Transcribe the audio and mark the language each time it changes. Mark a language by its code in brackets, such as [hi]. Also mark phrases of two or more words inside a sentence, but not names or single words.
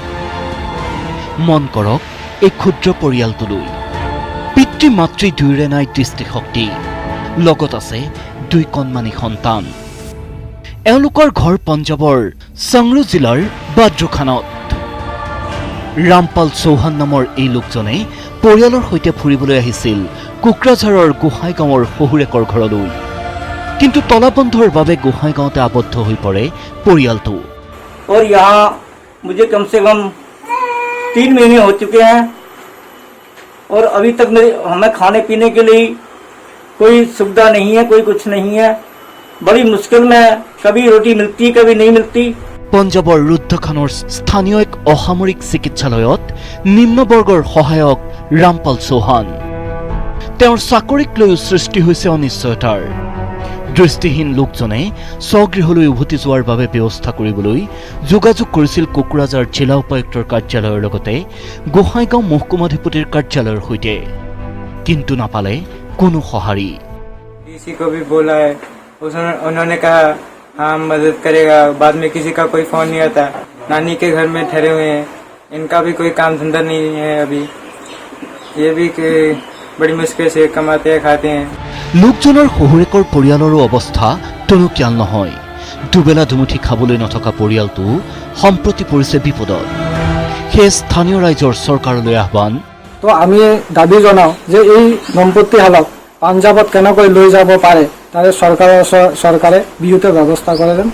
[as] মন কৰক এই ক্ষুদ্ৰ পৰিয়ালটোলৈ পিতৃ মাতৃ দুয়োৰে নাই দৃষ্টিশক্তি লগত আছে 2 কণমানি সন্তান এওঁলোকৰ ঘৰ পঞ্জাৱৰ সংগ্ৰু জিলাৰ বাদ্ৰুখানত ৰামপাল চৌহান নামৰ এই লোকজনে পৰিয়ালৰ সৈতে ফুৰিবলৈ আহিছিল কোকৰাঝাৰৰ গোসাইগাঁৱৰ শহুৰেকৰ ঘৰলৈ কিন্তু তলাবন্ধৰ বাবে গোসাইগাঁৱতে আবদ্ধ হৈ পৰে পৰিয়ালটো [hi] और यहाँ मुझे कम से कम 3 महीने हो चुके हैं और अभी तक हमें खाने पीने के लिए कोई सुविधा नहीं है कोई कुछ नहीं है बड़ी मुश्किल में कभी रोटी मिलती कभी नहीं मिलती [as] পঞ্জাৱৰ ৰুদ্ৰখানৰ স্থানীয় এক অসামৰিক চিকিৎসালয়ত নিম্নবৰ্গৰ সহায়ক ৰামপাল চৌহান তেওঁৰ চাকৰিক লৈ সৃষ্টি হৈছে অনিশ্চয়তাৰ দৃষ্টিহীন লোকজনে স্বগৃহলৈ উভতি যোৱাৰ বাবে ব্যৱস্থা কৰিবলৈ যোগাযোগ কৰিছিল কোকৰাঝাৰ জিলা উপায়ুক্তৰ কাৰ্যালয়ৰ লগতে গোসাইগাঁও মহকুমাধিপতিৰ কাৰ্যালয়ৰ সৈতে কিন্তু নাপালে কোনো সঁহাৰি [hi] डीसी को भी बोला है उन्होंने कहा हाँ मदद करेगा बाद में किसी का कोई फोन नहीं आता नानी के घर में ठहरे हुए हैं इनका भी कोई काम धंधा नहीं है अभी ये भी बड़ी मुश्किल से कमाते हैं खाते हैं [as] লোকজনৰ শহুৰেকৰ পৰিয়ালৰো অৱস্থা টনকিয়াল নহয় দুবেলা দুমুঠি খাবলৈ নথকা পৰিয়ালটো সম্প্ৰতি পৰিছে বিপদত সেই স্থানীয় ৰাইজৰ চৰকাৰলৈ আহ্বান তো আমি দাবী জনাওঁ যে এই দম্পতিহালক পাঞ্জাৱত কেনেকৈ লৈ যাব পাৰে তাৰে চৰকাৰে বিহুত ব্যৱস্থা কৰে যেন